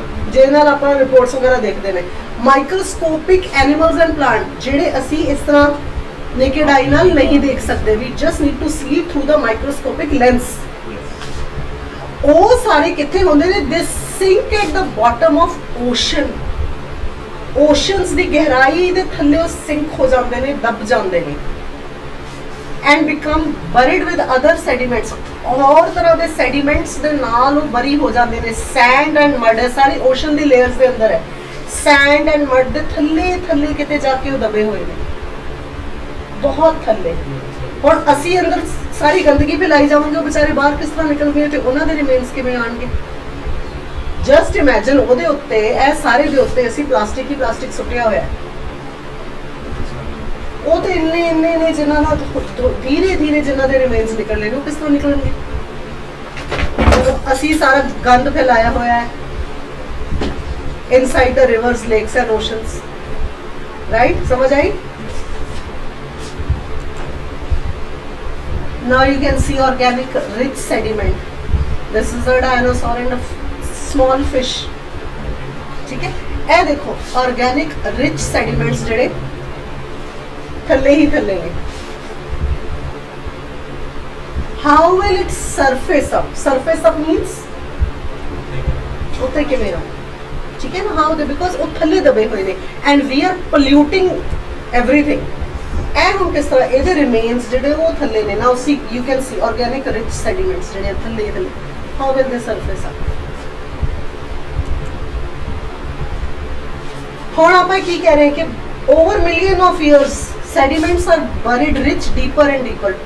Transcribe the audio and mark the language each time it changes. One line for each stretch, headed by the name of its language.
Punjabi: ਜਿਹਦੇ ਨਾਲ ਆਪਾਂ ਰਿਪੋਰਟਸ ਵਗੈਰਾ ਦੇਖਦੇ ਨੇ।
English: microscopic animals and plant
Punjabi: ਜਿਹੜੇ ਅਸੀਂ ਇਸ ਤਰ੍ਹਾਂ ਨੇਕਡ ਆਈ ਨਾਲ ਨਹੀਂ ਦੇਖ ਸਕਦੇ,
English: We just need to see through the microscopic lens.
Punjabi: ਉਹ ਸਾਰੇ ਕਿੱਥੇ ਹੁੰਦੇ ਨੇ?
English: They sink at the bottom of ocean.
Punjabi: Oceans ਦੀ ਗਹਿਰਾਈ ਦੇ ਥੱਲੇ ਉਹ ਸਿੰਕ ਹੋ ਜਾਂਦੇ ਨੇ, ਦਬ ਜਾਂਦੇ ਨੇ।
English: and become buried with other sediments।
Hindi: और तरह के
Punjabi: sediments ਦੇ ਨਾਲ ਉਹ ਬਰੀ ਹੋ ਜਾਂਦੇ ਨੇ।
English: sand and mud
Punjabi: ਹੈ ਸਾਰੀ ocean ਦੀ layers ਦੇ ਅੰਦਰ ਹੈ।
English: sand and mud
Punjabi: ਦੇ ਥੱਲੇ ਕਿਤੇ ਜਾ ਕੇ ਉਹ ਦਬੇ ਹੋਏ ਨੇ, ਬਹੁਤ ਥੱਲੇ। ਹੁਣ ਅਸੀਂ ਅੰਦਰ ਸਾਰੀ ਗੰਦਗੀ ਫੈਲਾਈ ਜਾਵਾਂਗੇ, ਉਹ ਵਿਚਾਰੇ ਬਾਹਰ ਕਿਸ ਤਰ੍ਹਾਂ ਨਿਕਲਣਗੇ ਤੇ ਉਹਨਾਂ ਦੇ ਰਿਮੇਨਸ ਕਿਵੇਂ ਆਣਗੇ?
English: just imagine
Punjabi: ਉਹਦੇ ਉੱਤੇ ਇਹ ਸਾਰੇ ਦੇ ਉੱਤੇ ਅਸੀਂ ਪਲਾਸਟਿਕ ਹੀ ਪਲਾਸਟਿਕ ਸੁੱਟਿਆ ਹੋਇਆ ਹੈ। ਉਹ ਤੇ ਇੰਨੇ ਜਿਨ੍ਹਾਂ ਨਾਲ ਧੀਰੇ ਧੀਰੇ ਜਿਨ੍ਹਾਂ ਦੇ ਰਿਮੇਨਸ ਨਿਕਲਣੇ ਨੇ ਉਹ ਕਿਸ ਤਰ੍ਹਾਂ ਨਿਕਲਣਗੇ? ਜਦੋਂ ਅਸੀਂ ਸਾਰਾ ਗੰਦ ਫੈਲਾਇਆ ਹੋਇਆ ਹੈ
English: Inside the rivers, lakes and oceans, right?
Punjabi: ਸਮਝ ਆਈ?
English: Now you can see organic rich sediment. This is a dinosaur and a small fish.
Hindi: ठीक है?
Punjabi: ਇਹ ਦੇਖੋ organic rich sediments ਜਿਹੜੇ ਥੱਲੇ ਹੀ ਥੱਲੇ ਨੇ।
English: How will it surface up? Surface up means
Punjabi: ਉੱਤੇ ਕਿਵੇਂ ਰਹੋ? ਠੀਕ ਹੈ ਨਾ?
English: How they, because
Punjabi: ਉਹ ਥੱਲੇ ਦਬੇ ਹੋਏ ਨੇ
English: and we are polluting everything.
Punjabi: ਇਹ ਹੁਣ ਕਿਸ ਤਰ੍ਹਾਂ ਇਹਦੇ ਰਿਮੇਨਸ ਜਿਹੜੇ ਉਹ ਥੱਲੇ ਨੇ ਨਾ, ਉਸੀ
English: you can see organic rich sediments
Punjabi: ਜਿਹੜੇ ਥੱਲੇ
English: How will they surface up.
Punjabi: ਹੁਣ ਆਪਾਂ ਕੀ ਕਹਿ ਰਹੇ ਕਿ
English: Over million of years sediments are buried rich deeper and deeper.